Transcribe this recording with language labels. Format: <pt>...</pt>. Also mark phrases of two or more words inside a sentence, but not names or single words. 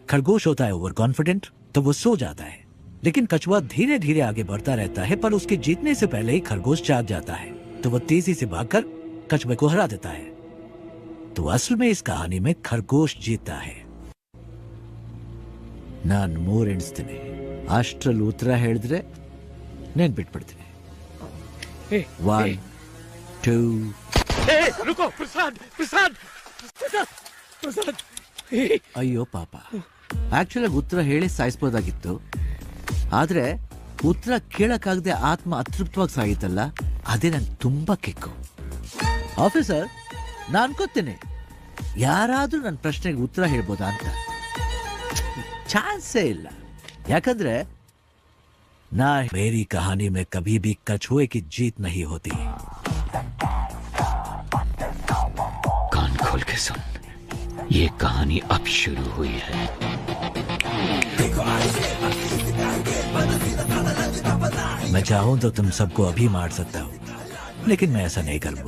<hi>खरगोश होता है ओवर कॉन्फिडेंट, तो वो सो जाता है। लेकिन कछुआ धीरे धीरे आगे बढ़ता रहता है, पर उसके जीतने से पहले ही खरगोश जाग जाता है, तो वो तेजी से भागकर कछुए को हरा देता है। तो असल में इस कहानी में खरगोश जीतता है।</hi> <kn>नान ಮೂರ್ ಎಣಿಸ್ತೀನಿ, ಅಷ್ಟರಲ್ಲಿ ಉತ್ತರ ಹೇಳಿದ್ರೆ ನೆನ್ಪಿಟ್ಬಿಡ್ತೀನಿ। 1 2</kn> <hi>रुको प्रसाद</hi> <kn>ಅಯ್ಯೋ ಪಾಪ, ಆಕ್ಚುಲಿ ಉತ್ತರ ಹೇಳಿ ಸಾಯಿಸ್ಬೋದಾಗಿತ್ತು, ಆದ್ರೆ ಉತ್ತರ ಕೇಳಕ್ಕಾಗದೆ ಆತ್ಮ ಅತೃಪ್ತವಾಗಿ ಸಾಗಿತ್ತಲ್ಲ, ಅದೇ ನನ್ ತುಂಬಾ ಕಿಕ್ಕು। ಆಫೀಸರ್, ನಾನು ಅನ್ಕೋತೀನಿ ಯಾರಾದ್ರೂ ನನ್ನ ಪ್ರಶ್ನೆಗೆ ಉತ್ತರ ಹೇಳ್ಬೋದಾ ಅಂತ। ಚಾನ್ಸೇ ಇಲ್ಲ, ಯಾಕಂದ್ರೆ</kn> <hi>ना मेरी कहानी में कभी भी कछुए की जीत नहीं होती। कान खोल के सुन, ये कहानी अब शुरू हुई है। मैं चाहूं तो तुम सबको अभी मार सकता हूं, लेकिन मैं ऐसा नहीं करूंगा।</hi>